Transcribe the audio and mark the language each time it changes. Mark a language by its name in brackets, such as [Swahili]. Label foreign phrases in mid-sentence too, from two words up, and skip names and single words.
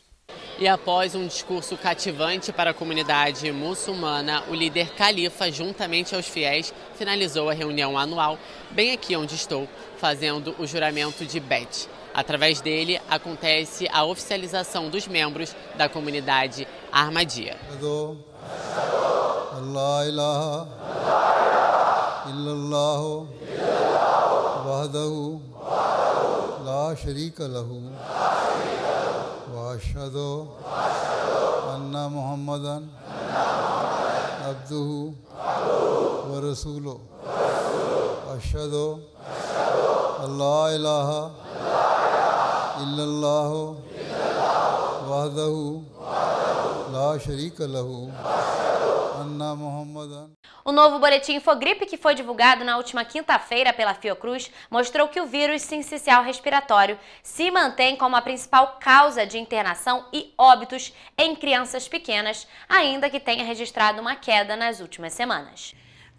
[Portuguese] E após um discurso cativante para a comunidade muçulmana, o líder Khalifa, juntamente aos fiéis, finalizou a reunião anual, bem aqui onde estou, fazendo o juramento de Bet. Através dele, acontece a oficialização dos membros da comunidade Ahmadiyya. [Arabic] ألا إله إلا الله وحده لا شريك له وأشهد أن محمدا عبده ورسوله أشهد ألا إله إلا الله وحده لا شريك له. [Portuguese] O novo boletim Infogripe, que foi divulgado na última quinta-feira pela Fiocruz, mostrou que o vírus sincicial respiratório se mantém como a principal causa de internação e óbitos em crianças pequenas, ainda que tenha registrado uma queda nas últimas semanas.